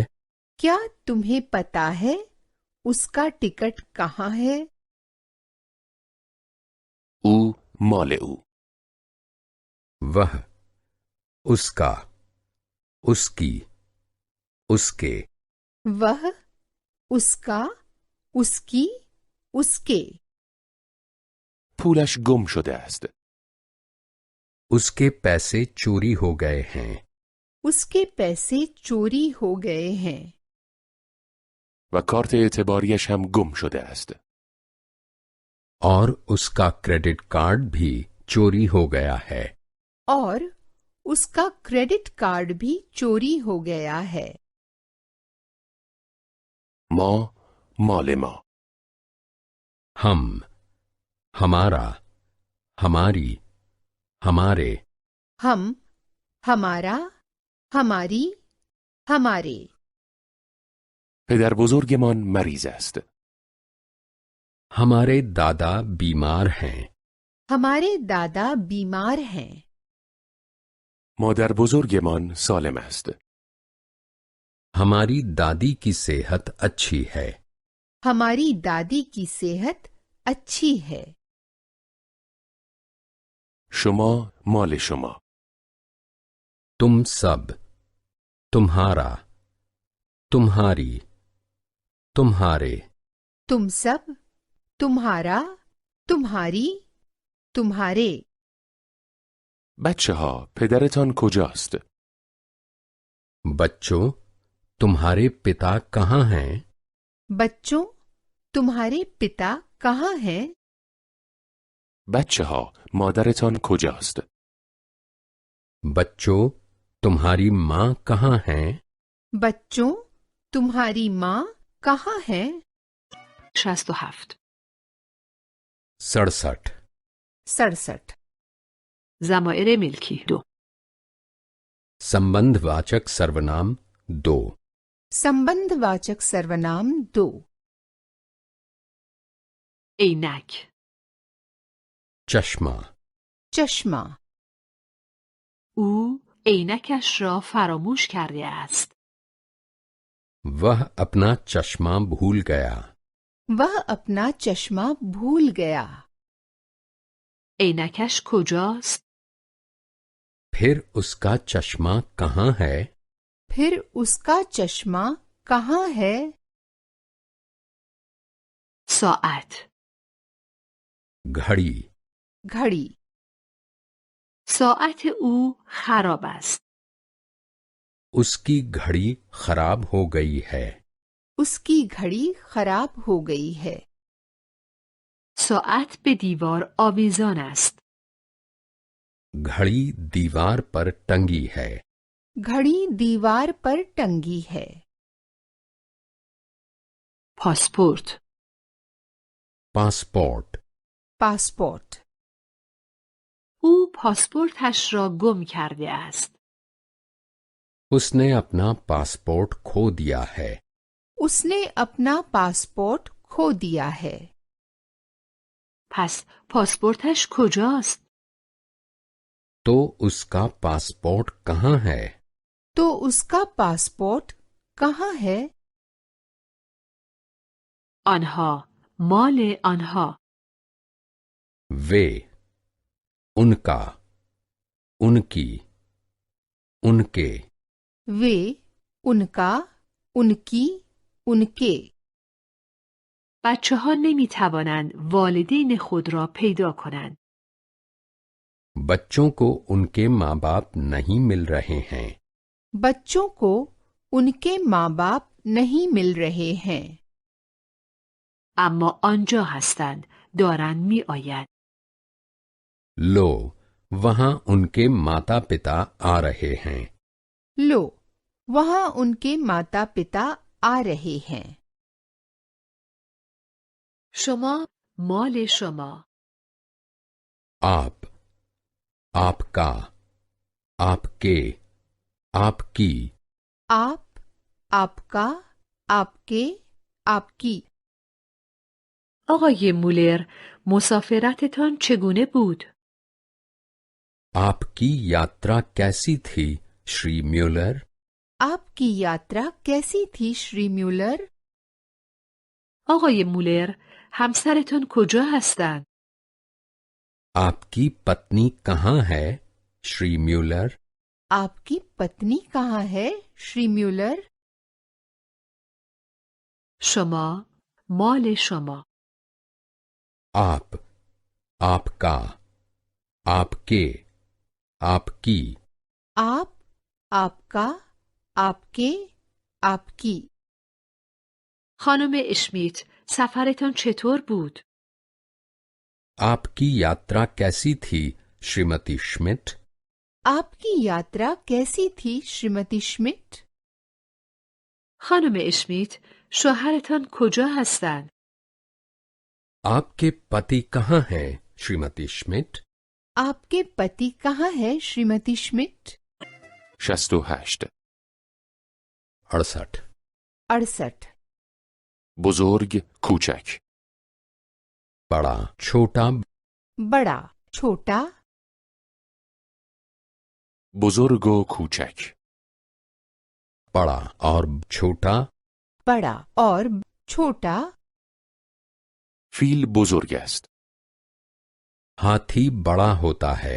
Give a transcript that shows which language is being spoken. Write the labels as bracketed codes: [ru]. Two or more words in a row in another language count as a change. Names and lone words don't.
[hi] क्या तुम्हें पता है उसका टिकट कहाँ है? [fa] او مال او. [hi] वह, उसका, उसकी, उसके. वह, उसका, उसकी, उसके. [fa] پولش گم شده است. [hi] उसके पैसे चोरी हो गए हैं. उसके पैसे चोरी हो गए हैं. [fa] و کارت اعتباریش هم گم شده است. [hi] और उसका क्रेडिट कार्ड भी चोरी हो गया है. और उसका क्रेडिट कार्ड भी चोरी हो गया है. [fa] ما مال ما. [hi] हम, हमारा, हमारी, हमारे. हम, हमारा, हमारी, हमारे. [fa] پدر بزرگمان مریض است. [hi] हमारे दादा बीमार हैं. हमारे दादा बीमार हैं. [fa] مادر بزرگمان سالم است. [hi] हमारी दादी की सेहत अच्छी है. हमारी दादी की सेहत अच्छी है. [fa] شما مال شما. [hi] तुम सब, तुम्हारा, तुम्हारी, तुम्हारे. तुम सब, तुम्हारा, तुम्हारी, तुम्हारे. [fa] بچه ها پدرتان کجاست؟ [hi] बच्चों, तुम्हारे पिता कहाँ हैं? बच्चों, तुम्हारे पिता कहाँ हैं? [fa] بچه ها مادرتان کجاست؟ [hi] बच्चों, तुम्हारी माँ कहाँ हैं? बच्चों, तुम्हारी माँ कहाँ है? 67. 67. 67. [fa] ضمائر ملکی 2. [hi] संबंधवाचक सर्वनाम 2. संबंधवाचक सर्वनाम 2. [fa] عینک [hi] चश्मा. चश्मा. [fa] او عینکش را فراموش کرده است. [hi] वह अपना चश्मा भूल गया. वह अपना चश्मा भूल गया. [fa] عینکش کجاست؟ [hi] फिर उसका चश्मा कहाँ है? फिर उसका चश्मा कहाँ है? [fa] ساعت [hi] घड़ी. घड़ी. [fa] ساعت او خراب است. [hi] उसकी घड़ी खराब हो गई है. उसकी घड़ी खराब हो गई है. [fa] ساعت به دیوار آویزان است. [hi] घड़ी दीवार पर टंगी है. घड़ी दीवार पर टंगी है. [fa] پاسپورت [hi] पासपोर्ट. पासपोर्ट. [fa] او پاسپورتش را گم کرده است. [hi] उसने अपना पासपोर्ट खो दिया है. उसने अपना पासपोर्ट खो दिया है. [fa] پس پاسپورتش کجاست؟ [hi] तो उसका पासपोर्ट कहाँ है? तो उसका पासपोर्ट कहाँ है? [fa] آنها مال آنها. [hi] वे, उनका, उनकी, उनके. वे, उनका, उनकी, उनके. [fa] بچه ها نمی توانند والدین خود را پیدا کنند. [hi] बच्चों को उनके माँ बाप नहीं मिल रहे हैं. बच्चों को उनके माँ बाप नहीं मिल रहे हैं. [fa] اما آنجا هستند. دارند می آیند. [hi] लो, वहाँ उनके माता पिता आ रहे हैं. लो, वहाँ उनके माता पिता आ रहे हैं. [fa] شما مال شما. [hi] आप, आपका, आपके, आपकी. आप, आपका, आपके, आपकी. [fa] آقای مولر مسافرتتان چگونه بود؟ [hi] आपकी यात्रा कैसी थी श्री म्यूलर? आपकी यात्रा कैसी थी श्री म्यूलर? [fa] آقای مولر، همسرتان کجا هستند؟ [hi] आपकी पत्नी कहाँ है श्री म्यूलर? आपकी पत्नी कहाँ है श्री म्यूलर? [fa] شما، مال شما. [hi] आप, आपका, आपके, आपकी. आप, आपका, आपके, आपकी. [fa] خانم اشمیت، سفرتان چطور بود؟ [hi] आपकी यात्रा कैसी थी श्रीमती श्मिट? आपकी यात्रा कैसी थी श्रीमती श्मिट? [fa] خانم اشمیت، شوهرتان کجا هستند؟ [hi] आपके पति कहाँ हैं श्रीमती श्मिट? आपके पति कहाँ है श्रीमती श्मिट? 68 68 68 [fa] بزرگ کوچک [hi] बड़ा छोटा. बड़ा छोटा. [fa] بزرگ و کوچک [hi] बड़ा और छोटा. बड़ा और छोटा. [fa] فیل بزرگ است. [hi] हाथी बड़ा होता है.